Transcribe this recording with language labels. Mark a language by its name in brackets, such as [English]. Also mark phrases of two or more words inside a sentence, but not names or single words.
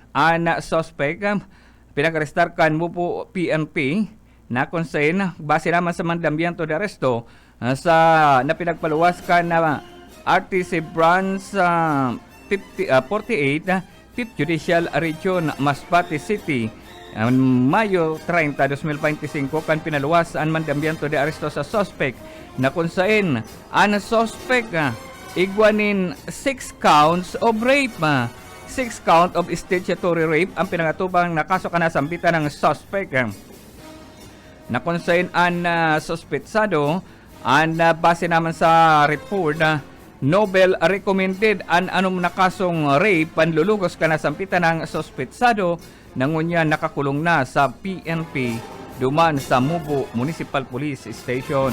[Bikol] Ang suspect pinag-arestar kan Mubo PNP na kung saan base naman sa [Spanish] mandamiento de arresto [Bikol] sa napinagpaluwas ka na RTC Branch 48, 5th Judicial Region, Masbate City, Mayo 30, 2025 kan pinaluwas ang [Spanish] mandamiento de arresto [Bikol] sa suspect na kung saan ang suspect igwanin [English] 6 counts of rape. 6 count of statutory rape [Bikol] ang pinangatubang na kaso kanasampitan ng suspect na kung saan ang suspetsado ang base naman sa report [English] Nobel recommended [Bikol] an anong nakasong rape panlulugos kanasampitan ng suspetsado nangunya nakakulong na sa PNP duman sa Mubo Municipal Police Station.